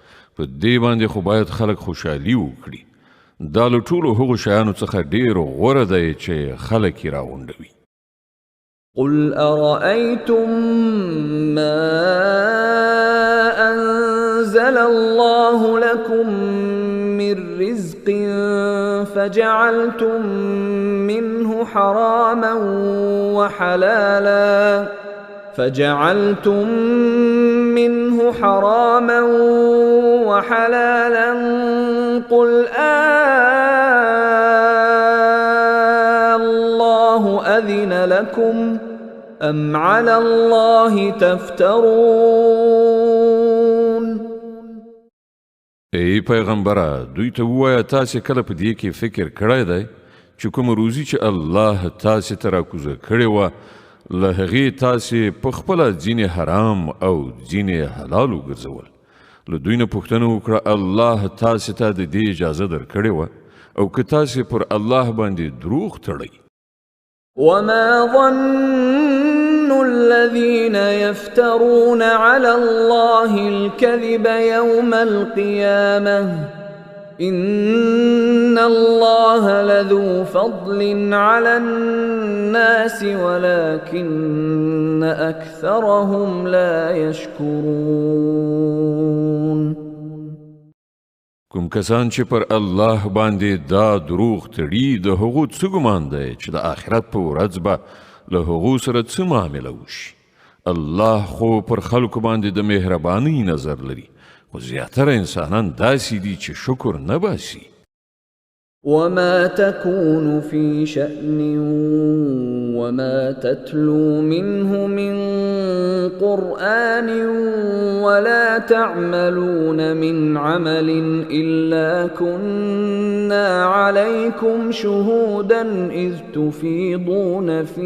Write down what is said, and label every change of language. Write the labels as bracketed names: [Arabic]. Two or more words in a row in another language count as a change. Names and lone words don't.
[Pashto] په په دې باندې خو باید خلک خوشحالي وکړي. دا له ټولو هغو شیانو څخه ډېر غوره دی چې خلک یې راغونډوي. [Arabic] قل أرأيتم ما أنزل الله لكم من رزق فجعلتم منه حراما وحلالا قل الله أذن لكم أم على الله تفترون. [Pashto] ای پیغمبره دوی ته ووایه تاسې کله په دې کې فکر کړی دی چې کومه روزي چې الله تاسې ته راکوزه کړې وه له هغې تاسې په خپله ځینې حرام او ځینې حلال وګرځول. له دوی نه پوښتنه وکړه الله تاسې ته د دې اجازه درکړې وه او که تاسې پر الله باندې دروغ تړئ. [Arabic] وما ظن الذين يفترون على الله الكذب يوم القيامة إن الله لذو فضل على الناس ولكن أكثرهم لا يشكرون. [Pashto] کوم کسان چې پر الله باندې دا دروغ تړي د هغو څه ګمان دی چې د آخرت په ورځ به له هغو سره څه معامله وشي. الله خو پر خلکو باندې د مهربانۍ نظر لري خو زیاتره انسانان داسې دي چې شکر نه باسي. [Arabic] وما تكون في شأن وما تتلو منه من قرآن ولا تعملون من عمل إلا كنا عليكم شهودا إذ تفيضون